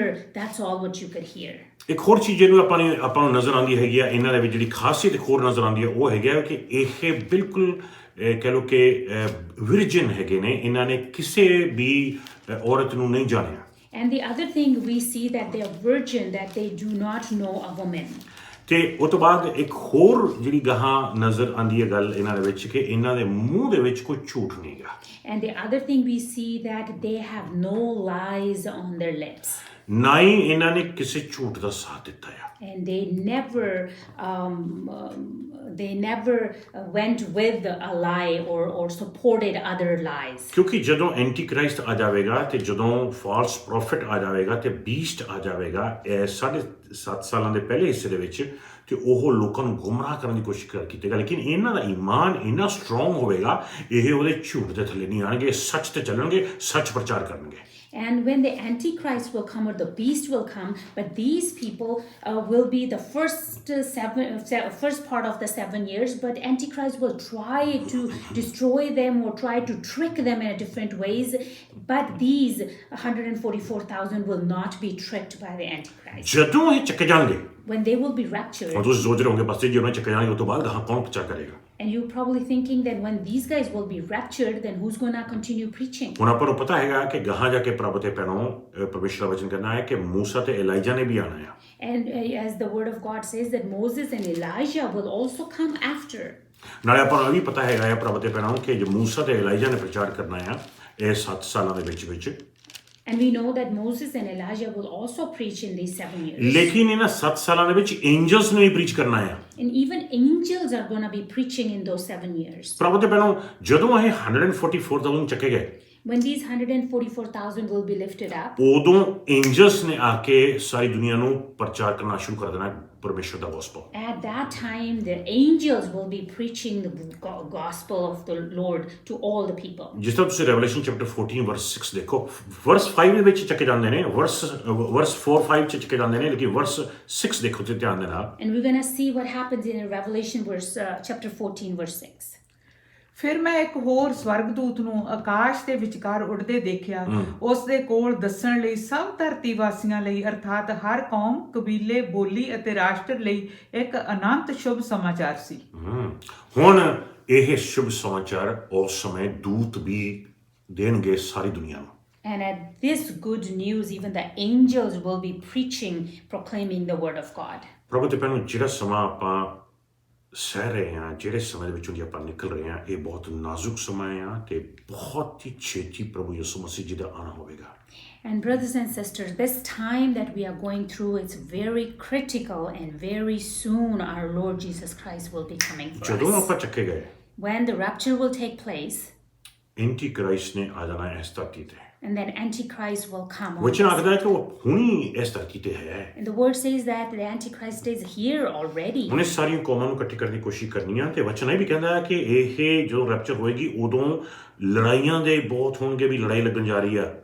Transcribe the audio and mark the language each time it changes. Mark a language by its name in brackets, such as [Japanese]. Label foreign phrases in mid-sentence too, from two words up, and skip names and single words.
[English] That's all what you could hear. [Punjabi] ਇੱਕ ਹੋਰ ਚੀਜ਼ ਜਿਹਨੂੰ ਆਪਾਂ ਨੂੰ ਨਜ਼ਰ ਆਉਂਦੀ ਹੈਗੀ ਆ ਇਹਨਾਂ ਦੇ ਵਿੱਚ, ਜਿਹੜੀ ਖਾਸੀਅਤ ਇੱਕ ਹੋਰ ਨਜ਼ਰ ਆਉਂਦੀ ਹੈ, ਉਹ ਹੈਗਾ ਕਿ ਇਹ ਬਿਲਕੁਲ ਕਹਿ ਲਓ ਕਿ ਵਿਰਜਨ ਹੈਗੇ ਨੇ, ਇਹਨਾਂ ਨੇ ਕਿਸੇ ਵੀ ਔਰਤ ਨੂੰ ਨਹੀਂ ਜਾਣਿਆ। [English] And the other thing we see that they are virgin, that they do not know a woman. [Punjabi] ਤੇ ਉਸ ਤੋਂ ਬਾਅਦ ਇੱਕ ਹੋਰ ਜਿਹੜੀ ਗਾਹਾਂ ਨਜ਼ਰ ਆਉਂਦੀ ਹੈ ਗੱਲ ਇਹਨਾਂ ਦੇ ਵਿੱਚ, ਕਿ ਇਹਨਾਂ ਦੇ ਮੂੰਹ ਦੇ ਵਿੱਚ ਕੋਈ ਝੂਠ ਨਹੀਂ ਗਾ। [English] And the other thing we see that they have no lies on their lips. [Punjabi] ਨਾ ਹੀ ਇਹਨਾਂ ਨੇ ਕਿਸੇ ਝੂਠ ਦਾ ਸਾਥ ਦਿੱਤਾ ਆ। [English] And they never went with a lie or supported other lies. [Punjabi] ਕਿਉਂਕਿ ਜਦੋਂ ਐਂਟੀ ਕ੍ਰਾਈਸਟ ਆ ਜਾਵੇਗਾ ਤੇ ਜਦੋਂ [English] false prophet [Punjabi] ਆ ਜਾਵੇਗਾ ਤੇ ਬੀਸਟ ਆ ਜਾਵੇਗਾ 7.5 ਸਾਲਾਂ ਦੇ ਪਹਿਲੇ ਹਿੱਸੇ ਦੇ ਵਿੱਚ, ਤੇ ਉਹ ਲੋਕਾਂ ਨੂੰ ਗੁੰਮਰਾਹ ਕਰਨ ਦੀ ਕੋਸ਼ਿਸ਼ ਕੀਤੇਗਾ। ਲੇਕਿਨ ਇਹਨਾਂ ਦਾ ਈਮਾਨ ਇੰਨਾ ਸਟਰੋਂਗ ਹੋਵੇਗਾ, ਇਹ ਉਹਦੇ ਝੂਠ ਦੇ ਥੱਲੇ ਨਹੀਂ ਆਣਗੇ, ਸੱਚ ਤੇ ਚੱਲਣਗੇ, ਸੱਚ ਪ੍ਰਚਾਰ ਕਰਨਗੇ। [English] And when the Antichrist will come or the beast will come, but these people will be the first part of the 7 years, but Antichrist will try to destroy them or try to trick them in different ways, but these 144,000 will not be tricked by the Antichrist. [Punjabi] ਜਦੋਂ ਇਹ ਚੱਕੇ ਜਾਣਗੇ, [English] When they will be raptured, [Punjabi] ਹੁਣ ਤੁਸੀਂ ਸੋਚ ਰਹੇ ਹੋਗੇ ਬਸ ਜੇ ਉਹਨਾਂ ਚੱਕੇ ਜਾਣਗੇ, ਉਸ ਤੋਂ ਬਾਅਦ ਗਾਹਾਂ ਕੌਣ ਪ੍ਰਚਾਰ ਕਰੇਗਾ? [English] and you're probably thinking that when these guys will be raptured, then who's going to continue preaching? [Punjabi] ਹੁਣ ਆਪਾਂ ਨੂੰ ਪਤਾ ਹੈਗਾ ਕਿ ਗਾਹਾਂ ਜਾ ਕੇ ਪ੍ਰਭੂ ਤੇ ਪੈਣੋਂ ਪਰਮੇਸ਼ਰ ਦਾ ਵਚਨ ਕਰਨਾ ਹੈ ਕਿ ਮੂਸਾ ਤੇ ਏਲੀਜਾ ਨੇ ਵੀ ਆਣਾ ਆ। [English] And as the word of God says that Moses and Elijah will also come after. [Punjabi] ਨਾਲੇ ਆਪਾਂ ਨੂੰ ਇਹ ਵੀ ਪਤਾ ਹੈਗਾ ਆ ਪ੍ਰਭੂ ਤੇ ਪੈਣੋਂ ਕਿ ਜੋ ਮੂਸਾ ਤੇ ਏਲੀਜਾ ਨੇ ਪ੍ਰਚਾਰ ਕਰਨਾ ਆ ਇਹ 7 ਸਾਲਾਂ ਦੇ ਵਿੱਚ। [English] And we know that Moses and Elijah will also preach in these 7 years. [Punjabi] ਲੇਕਿਨ ਇਹਨਾਂ 7 ਸਾਲਾਂ ਦੇ ਵਿੱਚ ਐਂਜਲਸ ਨੇ ਵੀ ਪ੍ਰੀਚ ਕਰਨਾ ਆ। [English] And even angels are going to be preaching in those 7 years. [Punjabi] ਪ੍ਰਭੂ ਤੇ ਪੈਣੋਂ ਜਦੋਂ ਇਹ 144,000 ਚੱਕੇ ਗਏ, [English] When these 144,000 will be lifted up, [Punjabi] ਉਦੋਂ ਐਂਜਲਸ ਨੇ ਆ ਕੇ ਸਾਰੀ ਦੁਨੀਆ ਨੂੰ ਪ੍ਰਚਾਰ ਕਰਨਾ ਸ਼ੁਰੂ ਕਰ ਦੇਣਾ ਪਰਮੇਸ਼ਰ ਦਾ ਗੋਸਪਲ। [English] at that time the angels will be preaching the gospel of the Lord to all the people. [Punjabi] ਜਿਸ ਤਰ੍ਹਾਂ ਤੁਸੀਂ [English] Revelation chapter 14 verse 6 [Punjabi] ਦੇਖੋ, ਵਰਸ 5 ਦੇ ਵਿੱਚ ਚੱਕੇ ਜਾਂਦੇ ਨੇ, ਵਰਸ 4-5 ਚ ਚੱਕੇ ਜਾਂਦੇ ਨੇ, ਲੇਕਿਨ ਵਰਸ 6 ਦੇਖੋ ਤੇ ਧਿਆਨ ਦੇ ਨਾਲ। [English] And we're going to see what happens in Revelation chapter 14 verse 6. [Punjabi] ਫਿਰ ਮੈਂ ਇੱਕ ਹੋਰ ਸਵਰਗਦੂਤ ਨੂੰ ਆਕਾਸ਼ ਦੇ ਵਿਚਕਾਰ ਉੱਡਦੇ ਦੇਖਿਆ। ਉਸ ਦੇ ਕੋਲ ਦੱਸਣ ਲਈ ਸਭ ਧਰਤੀ ਵਾਸੀਆਂ ਲਈ, ਅਰਥਾਤ ਹਰ ਕੌਮ, ਕਬੀਲੇ, ਬੋਲੀ ਅਤੇ ਰਾਸ਼ਟਰ ਲਈ ਇੱਕ ਅਨੰਤ ਸ਼ੁਭ ਸਮਾਚਾਰ ਸੀ। ਹੁਣ ਇਹ ਸ਼ੁਭ ਸਮਾਚਾਰ ਉਸ ਸਮੇਂ ਦੂਤ ਵੀ ਦੇਣਗੇ ਸਾਰੀ ਦੁਨੀਆ ਨੂੰ। [English] And at this good news, even the angels will be preaching, proclaiming the word of God. [Punjabi] ਪ੍ਰਭੂ ਤੇ ਭੈਣੋ, ਜਿਹੜਾ ਸਮਾਂ ਆਪਾਂ ਸਹਿ ਰਹੇ ਹਾਂ, ਜਿਹੜੇ ਸਮੇਂ ਦੇ ਵਿੱਚੋਂ ਦੀ ਆਪਾਂ ਨਿਕਲ ਰਹੇ ਹਾਂ, ਇਹ ਬਹੁਤ ਨਾਜ਼ੁਕ ਸਮਾਂ ਆ ਤੇ ਬਹੁਤ ਹੀ ਛੇਤੀ ਪ੍ਰਭੂ ਯਿਸੂ ਮਸੀਹ ਜੀ ਦਾ ਆਉਣਾ ਹੋਵੇਗਾ। [English] And brothers and sisters, this time that we are going through, it's very critical, and very soon our Lord Jesus Christ will be coming for [Punjabi] ਜਦੋਂ [English] us. [Punjabi] ਆਪਾਂ ਚੱਕੇ ਗਏ, [English] When the rapture will take place, [Punjabi] ਐਂਟੀ ਕ੍ਰਾਈਸਟ ਨੇ ਆ ਜਾਣਾ ਇਸ ਧਰਤੀ ਤੇ। [English] and then Antichrist will come on [Punjabi] ਵਚਨ [English] us. [Punjabi] ਆਖਦਾ ਹੈ ਕਿ ਉਹ ਹੁਣੀ ਇਸ ਧਰਤੀ ਤੇ ਹੈ। [English] And the word says that the Antichrist is here already. [Punjabi] ਉਹਨੇ ਸਾਰੀਆਂ ਕੌਮਾਂ ਨੂੰ ਇਕੱਠੇ ਕਰਨ ਦੀ ਕੋਸ਼ਿਸ਼ ਕਰਨੀ ਆ, ਤੇ ਵਚਨ ਇਹ ਵੀ ਕਹਿੰਦਾ ਹੈ ਕਿ ਇਹ ਜਦੋਂ ਰੈਪਚਰ ਹੋਏਗੀ ਉਦੋਂ ਲੜਾਈਆਂ ਦੇ ਬਹੁਤ ਹੋਣਗੇ, ਵੀ ਲੜਾਈ ਲੱਗਣ ਜਾ ਰਹੀ ਆ।